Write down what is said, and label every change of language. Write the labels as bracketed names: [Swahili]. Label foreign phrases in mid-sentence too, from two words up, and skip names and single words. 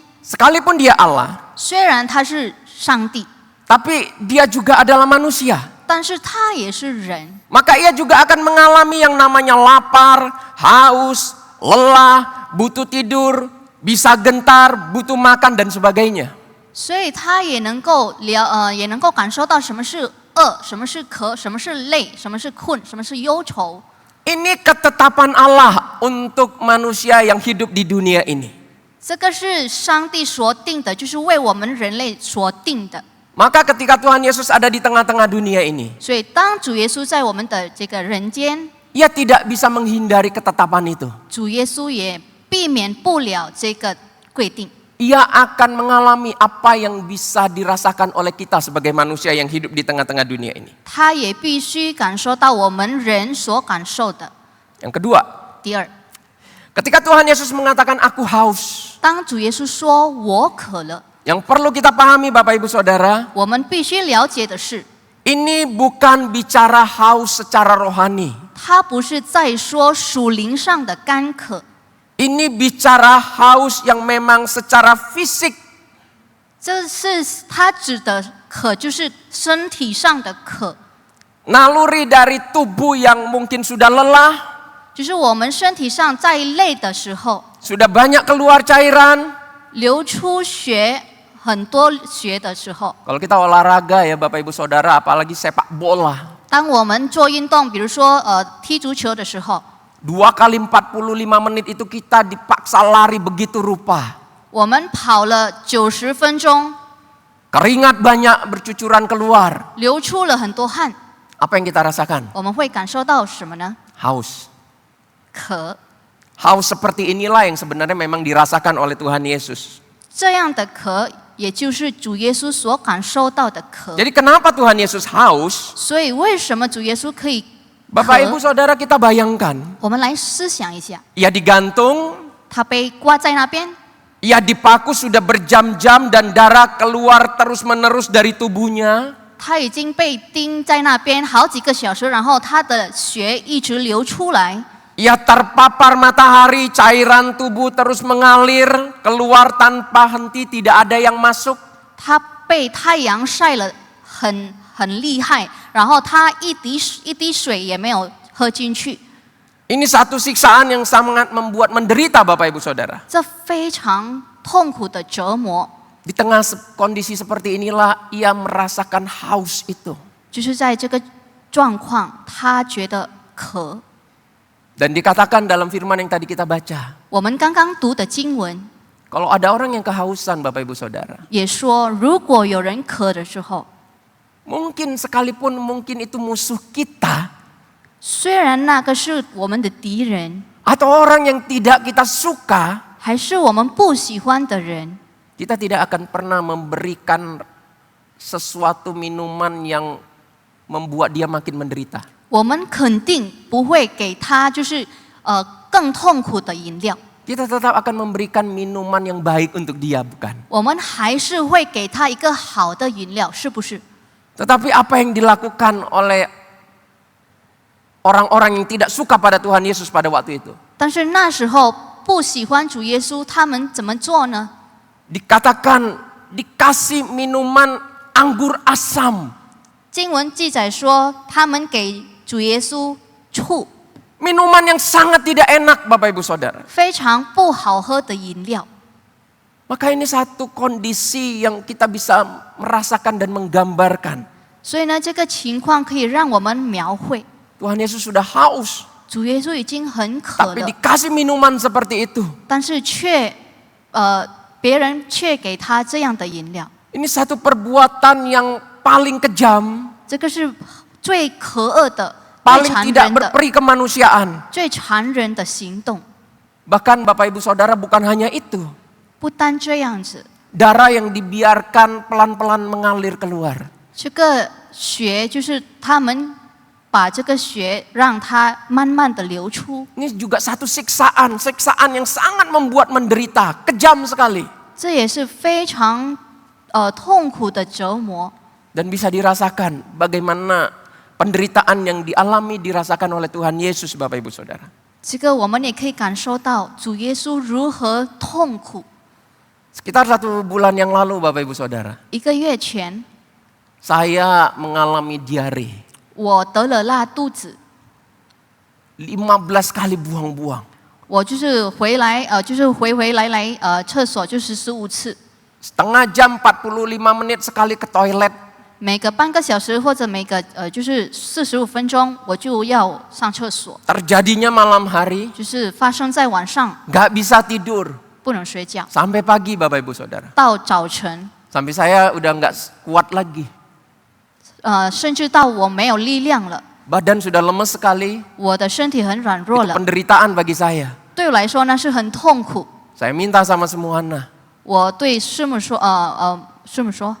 [Indonesian] sekalipun dia Allah, [Chinese] 虽然他是上帝， [Indonesian] tapi dia juga adalah manusia. [Chinese] 但是他也是人， [Indonesian] Maka ia juga akan mengalami yang namanya lapar, haus, lelah, butuh tidur, bisa gentar, butuh makan dan sebagainya. [Chinese] 所以他也能够感受到什么是饿，什么是渴，什么是累，什么是困，什么是忧愁。 [Indonesian] Ini ketetapan Allah untuk manusia yang hidup di dunia ini. [Chinese] 这个是上帝所定的，就是为我们人类所定的。 [Indonesian] Maka ketika Tuhan Yesus ada di tengah-tengah dunia ini, [Chinese] 所以当主耶稣在我们的这个人间， [Indonesian] ia tidak bisa menghindari ketetapan itu. [Chinese] 主耶稣也避免不了这个规定。 [Indonesian] Ia akan mengalami apa yang bisa dirasakan oleh kita sebagai manusia yang hidup di tengah-tengah dunia ini. [Chinese] 他也必须感受到我们人所感受的。 [Indonesian] Yang kedua, [Chinese] 第二， [Indonesian] ketika Tuhan Yesus mengatakan aku haus, [Chinese] 当主耶稣说我渴了， [Indonesian] yang perlu kita pahami Bapak Ibu Saudara, [Chinese] 我们必须了解的是， [Indonesian] ini bukan bicara haus secara rohani. [Chinese] 他不是在说属灵上的干渴， [Indonesian] Ini bicara haus yang memang secara fisik. [Chinese] 这是他指的渴，就是身体上的渴， [Indonesian] Naluri dari tubuh yang mungkin sudah lelah, [Chinese] 就是我们身体上在累的时候， [Indonesian] sudah banyak keluar cairan. [Chinese] 流出血很多血的时候， [Indonesian] Kalau kita olahraga ya Bapak Ibu Saudara, apalagi sepak bola. [Chinese] 当我们做运动，比如说踢足球的时候， [Indonesian] 2 kali 45 menit itu kita dipaksa lari begitu rupa. [Chinese] 我们跑了90分钟， [Indonesian] Keringat banyak bercucuran keluar. [Chinese] 流出了很多汗， [Indonesian] Apa yang kita rasakan? [Chinese] 我们会感受到什么呢？ [Indonesian] Haus. [Chinese] 渴。 [Indonesian] Haus seperti inilah yang sebenarnya memang dirasakan oleh Tuhan Yesus. [Chinese] 这样的渴，也就是主耶稣所感受到的渴。 [Indonesian] Jadi kenapa Tuhan Yesus haus? [Chinese] 所以为什么主耶稣可以 [Indonesian] Bapak Ibu Saudara, kita bayangkan. [Chinese] 我们来思想一下， [Indonesian] Ia digantung, [Chinese] 他被挂在那边， [Indonesian] ia dipaku sudah berjam-jam dan darah keluar terus-menerus dari tubuhnya. [Chinese] 他已经被钉在那边好几个小时，然后他的血一直流出来。 [Indonesian] Ia terpapar matahari, cairan tubuh terus mengalir, keluar tanpa henti, tidak ada yang masuk. [Chinese] 他被太阳晒了很厉害，然后他一滴水也没有喝进去。 [Indonesian] Ini satu siksaan yang sangat membuat menderita Bapak Ibu Saudara. [Chinese] 这非常痛苦的折磨， [Indonesian] Di tengah kondisi seperti inilah ia merasakan haus itu. [Chinese] 就是在这个状况，他觉得渴。 [Indonesian] Dan dikatakan dalam firman yang tadi kita baca. [Chinese] 我们刚刚读的经文 [Indonesian] Kalau ada orang yang kehausan Bapak Ibu Saudara. [Chinese] 也说，如果有人渴的时候， [Indonesian] Mungkin sekalipun mungkin itu musuh kita. [Chinese] 虽然那个是我们的敌人， [Indonesian] Atau orang yang tidak kita suka. [Chinese] 还是我们不喜欢的人， [Indonesian] Kita tidak akan pernah memberikan sesuatu minuman yang membuat dia makin menderita. [Chinese] 我们肯定不会给他就是更痛苦的饮料， [Indonesian] Kita tetap akan memberikan minuman yang baik untuk dia, bukan? [Chinese] 我们还是会给他一个好的饮料，是不是？ [Indonesian] Tetapi apa yang dilakukan oleh orang-orang yang tidak suka pada Tuhan Yesus pada waktu itu? [Chinese] 但是那时候不喜欢主耶稣，他们怎么做呢？ [Indonesian] Dikatakan dikasih minuman anggur asam. [Chinese] 经文记载说，他们给主耶稣醋， [Indonesian] Minuman yang sangat tidak enak Bapak Ibu Saudara. [Chinese] 非常不好喝的饮料。 [Indonesian] Maka ini satu kondisi yang kita bisa merasakan dan menggambarkan. [Chinese] 所以呢，这个情况可以让我们描绘， [Indonesian] Tuhan Yesus sudah haus, [Chinese] 主耶稣已经很渴 [Indonesian] tapi [Chinese] 了， [Indonesian] dikasih minuman seperti itu. [Chinese] 但是别人却给他这样的饮料， [Indonesian] Ini satu perbuatan yang paling kejam, [Chinese] 这个是最可恶的、最 [Indonesian] paling [Chinese] 残 [Indonesian] tidak [Chinese] 忍的、 [Indonesian] berperi kemanusiaan. [Chinese] 最残忍的行动。 [Indonesian] Bahkan Bapak Ibu Saudara bukan hanya itu. [Chinese] 不单这样子， [Indonesian] Darah yang dibiarkan pelan-pelan mengalir keluar. [Chinese] 这个血就是他们把这个血让它慢慢的流出， [Indonesian] Ini juga satu siksaan yang sangat membuat menderita, kejam sekali. [Chinese] 这也是非常痛苦的折磨。 [Indonesian] Dan bisa dirasakan bagaimana penderitaan yang dirasakan oleh Tuhan Yesus, Bapak Ibu Saudara. [Chinese] 这个我们也可以感受到主耶稣如何痛苦。 [Indonesian] Sekitar 1 bulan yang lalu, Bapak Ibu Saudara, [Chinese] 1 个月前， [Indonesian] saya mengalami diare. [Chinese] 我得了拉肚子， [Indonesian] 15 kali buang-buang. [Chinese] 我就是回来就是回来厕所就是15次， [Indonesian] Setengah jam 45 menit sekali ke toilet. [Chinese] 每个半个小时或者每个就是45分钟，我就要上厕所， [Indonesian] Terjadinya malam hari, [Chinese] 就是发生在晚上， [Indonesian] gak bisa tidur. [Chinese] 不能睡觉， [Indonesian] Sampai pagi, Bapak Ibu Saudara. [Chinese] 到早晨， [Indonesian] Sampai saya udah gak kuat lagi. [Chinese] 甚至到我没有力量了， [Indonesian] Badan sudah lemes sekali. [Chinese] 我的身体很软弱 [Indonesian] Itu [Chinese] 了， [Indonesian] penderitaan bagi saya. [Chinese] 对我来说那是很痛苦。 [Indonesian] Saya minta sama semuanya, [Chinese] 我对师母说，师母说，